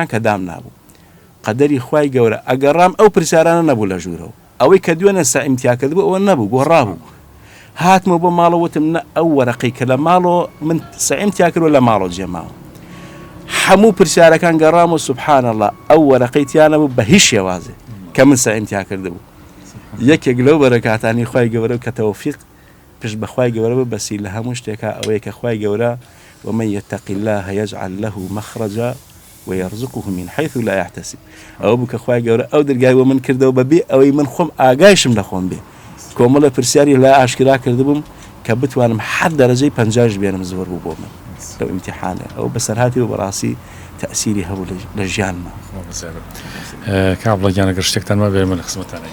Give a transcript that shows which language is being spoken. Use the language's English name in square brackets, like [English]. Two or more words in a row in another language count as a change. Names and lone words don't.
[Central Kurdish] کە دام نابوو قەدەری خوای گەورە ئەگەڕام ئەو پرسیارانە نەبوو لە ژوورەوە ئەوەی کە دوێنە ئیمتیا کردبوو ئەوە نەبوو گۆڕابوو هاتمە بۆ ماڵەوەتم نە ئەو وەرەقەی کە لە ماڵەوە من ئیمتیا کردوە لە ماڵەوە جێماوە هەموو پرسیارەکان گەڕام و [Arabic] سوبحان الله [Central Kurdish] ئەو وەرەقەی تیانە بوو بە هیچ شێوازێ کە من ئیمتیا کردبوو یەکێک لەو بەرەکاتانی خوای گەورە کە تەوفیق پشت بەخوای گەورە بەسی لە هەموو شتێکە ئەوەیە کە خوای گەورە [Arabic] ومن يتق الله يجعل له مخرجا ويرزقه من حيث لا يحتسب [Central Kurdish] ئەو بوو کە خوای گەورە ئەو دەرگای بۆ من کردەوە بەبێ ئەوەی من خۆم ئاگایشم لە خۆم بێ کۆمەڵە پرسیاری لا ئاشکرا کردبووم کە بتوانم حد دەرەجەی 50 بێنم زۆر بوو بۆ من لەو ئیمتیحانە ئەو بەسەرهاتی و بەڕاستی تەسیری هەبوو لە ژیانمە کابڵە گیانەگەر شتێکتان ما بێ من خزمەتانەی